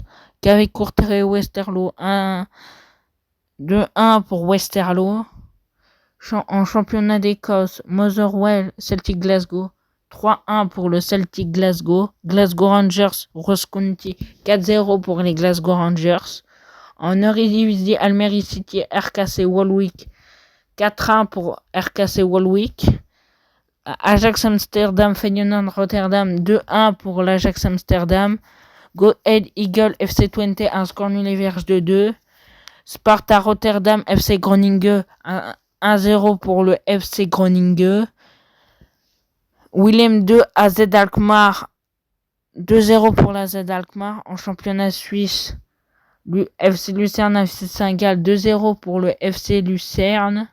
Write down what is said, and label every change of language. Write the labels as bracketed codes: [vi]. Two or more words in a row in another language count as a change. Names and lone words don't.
[fr] KV Courtrai Westerlo 2-1 pour Westerlo. En championnat d'Écosse, Motherwell Celtic Glasgow 3-1 pour le Celtic Glasgow. Glasgow Rangers Ross County 4-0 pour les Glasgow Rangers. En Eredivisie, Almere City RKC Walwick 4-1 pour RKC Walwick. Ajax Amsterdam Feyenoord Rotterdam 2-1 pour l'Ajax Amsterdam. Go Ahead Eagle FC Twente, un score univers 2-2. Sparta Rotterdam FC Groningen 1-0 pour le FC Groningen. Willem 2 AZ Alkmaar 2-0 pour la AZ Alkmaar. En championnat suisse, FC Lucerne FC Saint-Gall 2-0 pour le FC Lucerne.